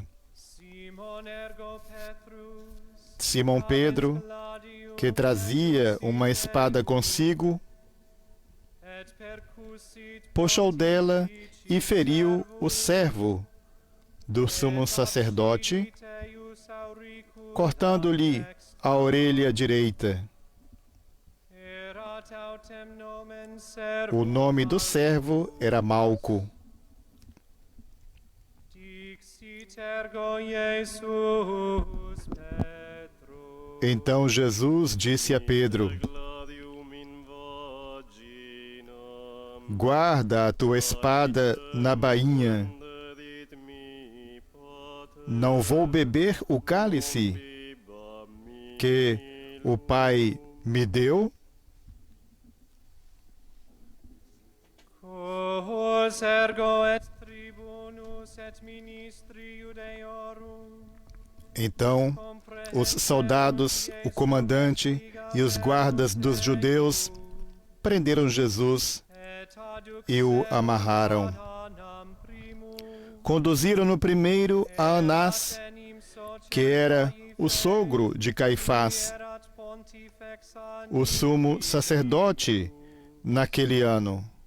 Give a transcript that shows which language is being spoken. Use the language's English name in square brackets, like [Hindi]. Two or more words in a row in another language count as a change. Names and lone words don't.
[Latin] Simon ergo Petrus, [Portuguese] Simão Pedro, que trazia uma espada consigo, [Latin] et percussit [Portuguese] puxou dela e feriu o servo do sumo sacerdote, [Latin] eius auricula [Portuguese] cortando-lhe a orelha direita. [Latin] erat autem nomen [Portuguese] O [Latin] servum. [Portuguese] nome do servo era Malco. [Latin] Dixit ergo Jesus Petro. [Portuguese] Então Jesus disse a Pedro: Guarda a tua espada na bainha. Não vou beber o cálice que o Pai me deu? [Latin] Quos ergo et tribunus et ministri Judeorum [Portuguese] Então os soldados, o comandante e os guardas dos judeus prenderam Jesus e o amarraram. Conduziram-no primeiro a Anás, que era o sogro de Caifás, o sumo sacerdote naquele ano.